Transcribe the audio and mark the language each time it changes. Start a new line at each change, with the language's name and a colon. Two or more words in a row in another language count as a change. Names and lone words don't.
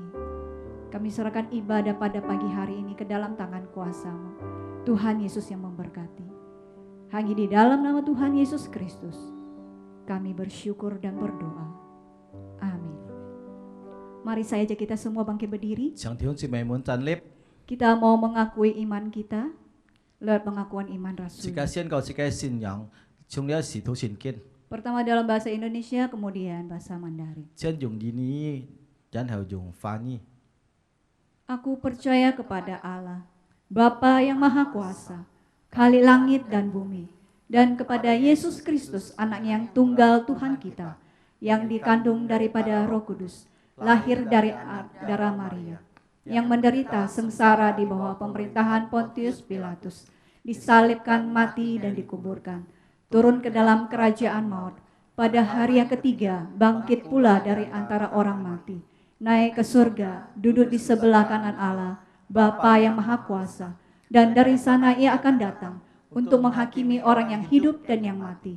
Indonesian: Kami serahkan ibadah pada pagi hari ini ke dalam tangan kuasa-Mu. Tuhan Yesus yang memberkati. Hanya di dalam nama Tuhan Yesus Kristus kami bersyukur dan berdoa. Amin. Mari saya ajak kita semua bangkit berdiri.
Chinese: 請弟兄姊妹們站立，
Indonesian: Kita mau mengakui iman kita lewat pengakuan iman
Chinese: 自
Indonesian: rasul.
Chinese: 家宣告自己信仰，從了使徒信經，
Indonesian: Pertama dalam bahasa Indonesia, kemudian bahasa Mandarin.
Chinese: 先用英語，然後用翻譯。
Indonesian: Aku percaya kepada Allah, Bapa yang Maha Kuasa, Khalik langit dan bumi, dan kepada Yesus Kristus, Anaknya yang tunggal Tuhan kita, yang dikandung daripada Roh Kudus, lahir dari darah Maria, yang menderita sengsara di bawah pemerintahan Pontius Pilatus, disalibkan, mati dan dikuburkan, turun ke dalam kerajaan maut, pada hari yang ketiga bangkit pula dari antara orang mati, naik ke surga, duduk di sebelah kanan Allah, Bapa yang Maha Kuasa, dan dari sana Ia akan datang untuk menghakimi orang yang hidup dan yang mati.